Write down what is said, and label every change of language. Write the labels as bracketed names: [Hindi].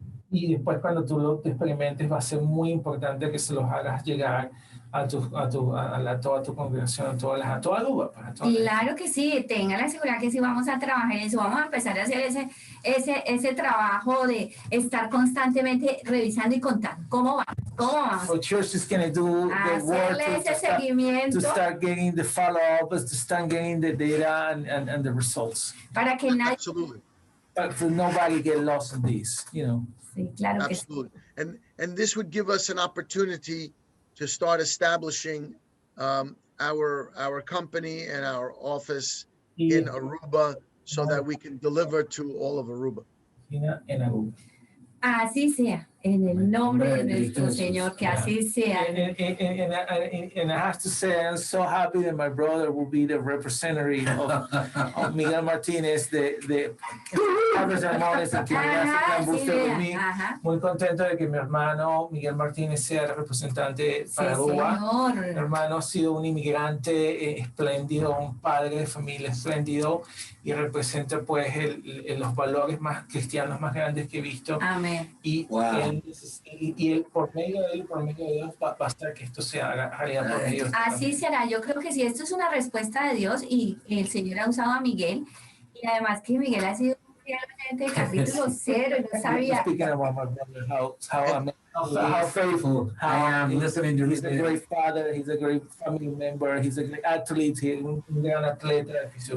[Spanish] Y después cuando tú lo experimentes va a ser muy importante que se los hagas llegar a toda tu congregación, a toda Aruba. Claro que sí, tenga la seguridad que sí vamos a trabajar en eso, vamos a empezar a hacer ese trabajo de estar constantemente revisando y contando cómo vamos. [English] So church is going to do the work to start getting the follow-up, to start getting the data and the results. [Spanish] Para que nadie... [English] Absolutely. But for nobody get lost in this, you know. [Spanish] Sí, claro que [English] absolutely. [Spanish] Sí. [English] And this would give us an opportunity to start establishing our company and our office in Aruba so that we can deliver to all of Aruba. [Spanish] Así sea, en el nombre de nuestro Señor, que así sea. [English] And I have to say, I'm so happy that my brother will be the representative of Miguel Martínez, the harvestharmonics, and [Spanish] que hace [English] plantbooster with me. [Spanish] Muy contento de que mi hermano Miguel Martínez sea el representante para Aruba. Mi hermano ha sido un inmigrante espléndido, un padre de familia espléndido, y representa pues los valores más cristianos más grandes que he visto. Amén. Y él, por medio de él, por medio de Dios, va a estar que esto se haga realidad por medio de Dios. Así será. Yo creo que sí, esto es una respuesta de Dios y el Señor ha usado a Miguel, y además que Miguel ha sido un fiel oyente de capítulo 0 y no sabía. [English] Speaking about my brother, how faithful I am listening to he's a great father, he's a great family member, he's a great athlete, [Spanish] un gran atleta de